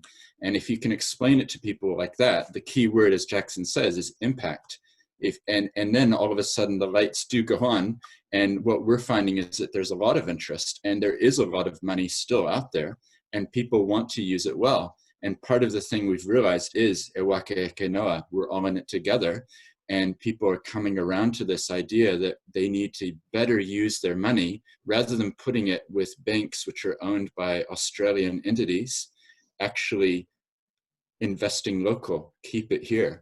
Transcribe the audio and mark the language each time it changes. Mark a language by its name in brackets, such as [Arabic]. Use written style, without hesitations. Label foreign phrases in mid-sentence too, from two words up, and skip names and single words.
[English] And if you can explain it to people like that, the key word, as Jackson says, is impact. And then all of a sudden the lights do go on. And what we're finding is that there's a lot of interest and there is a lot of money still out there and people want to use it well. And part of the thing we've realized is [Māori] e waka e ke noa, [English] we're all in it together. And people are coming around to this idea that they need to better use their money rather than putting it with banks, which are owned by Australian entities, actually investing local, keep it here.